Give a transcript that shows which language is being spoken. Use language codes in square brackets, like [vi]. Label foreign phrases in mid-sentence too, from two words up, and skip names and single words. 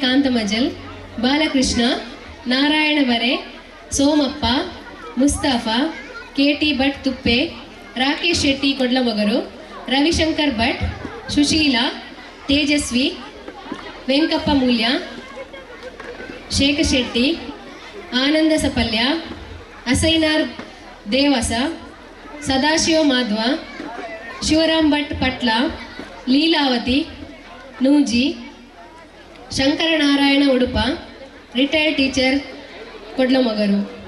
[kn] ಕಾಂತಮಜಲ್, ಬಾಲಕೃಷ್ಣ, ನಾರಾಯಣ ಬರೆ, ಸೋಮಪ್ಪ, ಮುಸ್ತಫಾ, KT ಭಟ್ ತುಪ್ಪೆ, ರಾಕೇಶ್ ಶೆಟ್ಟಿ ಕೊಡ್ಲಮೊಗರು, ರವಿಶಂಕರ್ ಭಟ್, ಸುಶೀಲಾ, ತೇಜಸ್ವಿ, ವೆಂಕಪ್ಪ ಮೂಲ್ಯ, ಶೇಖರ್ ಶೆಟ್ಟಿ, ಆನಂದ ಸಪಲ್ಯ, ಅಸೈನಾರ್ ದೇವಸ, ಸದಾಶಿವ ಮಾಧ್ವ, ಶಿವರಾಮ್ ಭಟ್ ಪಟ್ಲ, ಲೀಲಾವತಿ ನೂಜಿ, ಶಂಕರನಾರಾಯಣ ಉಡುಪ, [en] retired teacher [kn] ಕೊಡ್ಲಮೊಗರು,